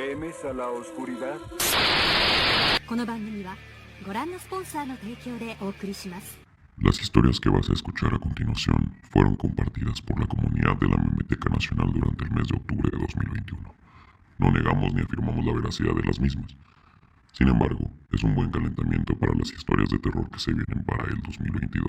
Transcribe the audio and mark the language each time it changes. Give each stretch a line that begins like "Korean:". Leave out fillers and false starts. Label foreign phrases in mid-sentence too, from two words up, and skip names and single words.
Spanish: teméis a la oscuridad?
Japanese: この番組はご覧のスポンサーの提供でお送りします。
Spanish: Las historias que vas a escuchar a continuación fueron compartidas por la comunidad de la Memeteca Nacional durante el mes de octubre de 2021. No negamos ni afirmamos la veracidad de las mismas. Sin embargo, es un buen calentamiento para las historias de terror que se vienen para el 2022.